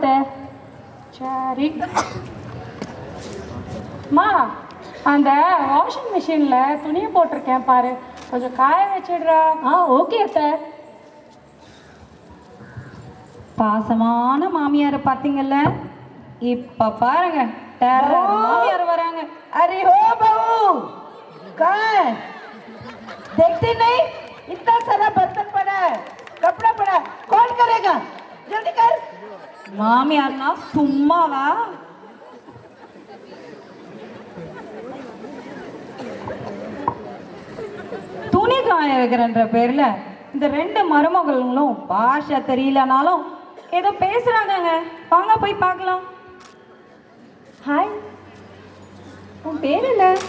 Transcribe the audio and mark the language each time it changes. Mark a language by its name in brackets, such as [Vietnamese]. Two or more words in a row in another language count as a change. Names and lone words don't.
[Tamil] சரி மா, அந்த வாஷிங் மிஷின்ல துணியை போட்டிருக்கேன் பாரு, கொஞ்சம் காய வச்சிடுறா. ஓகே அத்த. பாசமான மாமியாரை பார்த்தீங்கல்ல, இப்ப பாருங்க மாமியார் வராங்க. [Hindi] अरे हो बहू, कहाँ है? देखती नहीं? इतना सारा बर्तन पड़ा है, कपड़ा पड़ा है, कौन करेगा? जल्दी कर. [Tamil] மாமியார் னா சும்மாவா. துணி காய வைக்கிறன்ற பேர்ல இந்த ரெண்டு மருமகளும் பாஷை தெரியலனாலும் ஏதோ பேசுறாங்கங்க. வாங்க போய் பார்க்கலாம். हाय, உன் பேர் என்ன?